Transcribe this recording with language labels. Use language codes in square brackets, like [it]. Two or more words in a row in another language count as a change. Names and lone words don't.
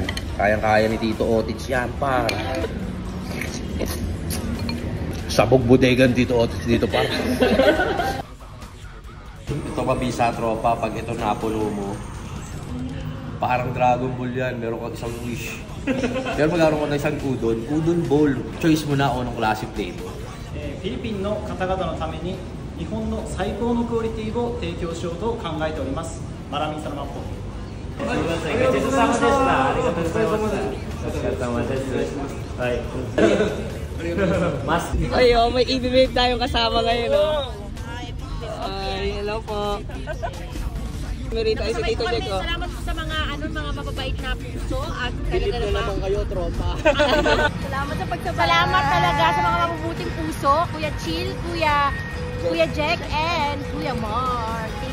[tl] Kayang-kaya ni Tito Otits yan, par. Sabog bodegan dito Otits dito pa. Ito mabisa tropa, pag ito napuno mo, parang Dragon Ball yan, meron kang isang wish. Pero magkaroon ka ng isang udon bowl. Choice mo na kung anong [en] classic flavor. [ja] フィリピンの方々のために日本の最高のクオリティを提供しようと考えております。 [tl] Maraming salamat po. [ja] すみません、ごちそうさまでした。ありがとうございました。お疲れ様です。はい。Mas. [tl] Ay, oh, may i-babe tayo kasama ngayon, oh. Ay, hello po. Merita ay si Tito Jack, oh. Salamat po sa mga mga mababait na puso at Bilib na naman kayo, tropa. salamat sa pagsabay. Salamat talaga sa mga mabubuting puso, Kuya Chill, Kuya Jack, and Kuya Mark.